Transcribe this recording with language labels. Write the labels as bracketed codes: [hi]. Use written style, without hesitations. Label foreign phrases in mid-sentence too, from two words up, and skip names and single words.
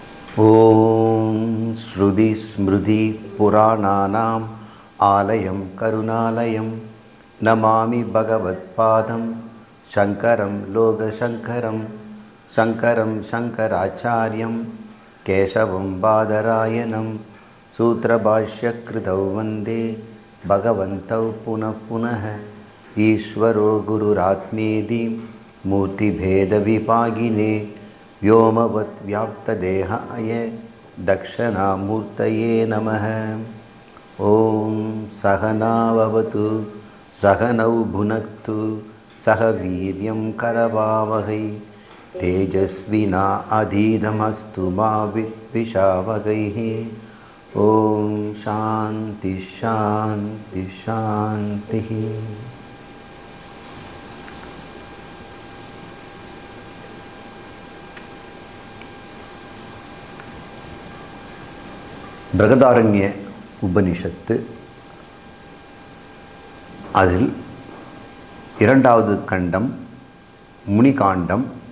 [sa] ॐ श्रुति स्मृति पुराणानाम् आलयम् करुणालयम् नमामि भगवत्पादम् शङ्करम् लोकशङ्करम् शङ्करम् शङ्कराचार्यम् केशवम् बादरायणम् सूत्रभाष्यकृतौ वन्दे भगवन्तौ पुनः पुनः ईश्वरो गुरुरात्मेति मूर्तिभेदविभागिने व्योमवत् व्याप्तदेहाय दक्षिणामूर्तये नमः। ॐ सहनाववतु सहनौ भुनक्तु सह वीर्यं करवावहै तेजस्विना अधीनमस्तु मा विद्विषावहैः। ॐ शान्ति शान्ति शान्तिः। [ta] பிரகதாரண்ய உபனிஷத்து அதில் இரண்டாவது கண்டம் முனிகாண்டம்.